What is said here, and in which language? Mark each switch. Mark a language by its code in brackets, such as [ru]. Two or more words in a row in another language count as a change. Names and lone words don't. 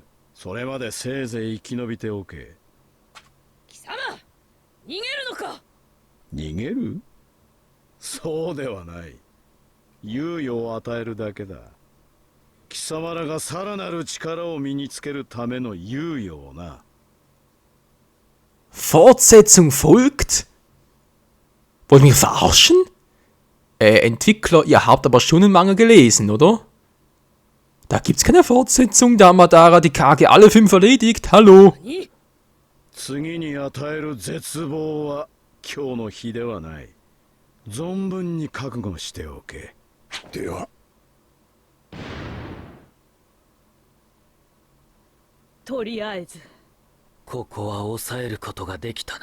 [ja] それまでせいぜい生き延びておけ。貴様、逃げるのか。逃げる？そうではない。猶予を与えるだけだ。貴様らがさらなる力を身につけるための猶予をな。 [de] Fortsetzung folgt? Wollt ihr mich verarschen? Entwickler, ihr habt aber schon einen Manga gelesen, oder? Da gibt's keine Fortsetzung, da Madara die Kage alle 5 erledigt. Hallo? [ja] 次に与える絶望は今日の日ではない。存分に覚悟しておけ。では。とりあえず。ここは抑えることができたな。